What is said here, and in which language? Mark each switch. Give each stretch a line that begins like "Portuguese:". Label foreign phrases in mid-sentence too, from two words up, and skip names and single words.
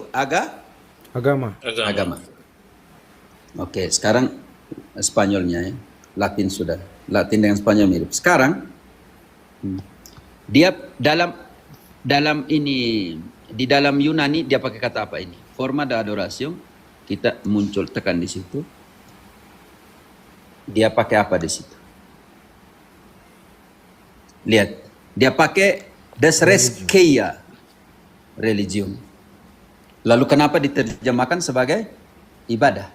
Indonesian: Agama. agama. Oke, sekarang Spanyolnya ya. Latin sudah. Latin dengan Spanyol mirip. Sekarang dia dalam ini di dalam Yunani dia pakai kata apa ini?
Spanish: Forma de adoración.
Indonesian: Kita muncul tekan di situ. Dia pakai apa di situ? Lihat, dia pakai desreskeia religion. Lalu kenapa diterjemahkan sebagai ibadah?